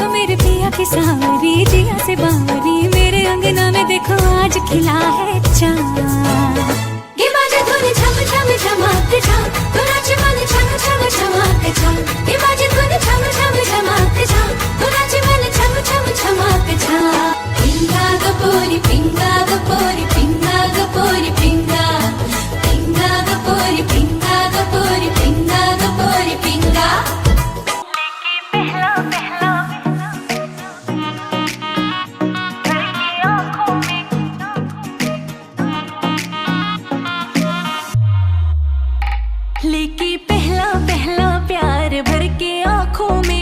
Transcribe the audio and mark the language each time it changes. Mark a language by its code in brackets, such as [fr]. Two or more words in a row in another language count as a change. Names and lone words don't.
[hi] मेरे पिया की सावरी जिया से बावरी मेरे अंगना में देखो आज खिला है चाँद ये बाजे धुन छम छम छमाक छम तो नाचे मन छम छम छमाक छम ये बाजे धुन छम छम छमाक छम तो नाचे मन छम छम छमाक छम [mr] पिंगा ग पोरी पिंगा ग पोरी पिंगा ग पोरी पिंगा पिंगा ग पोरी पिंगा ग पोरी पिंगा ग पोरी पिंगा [hi] लेके पहला पहला प्यार भर के आंखों में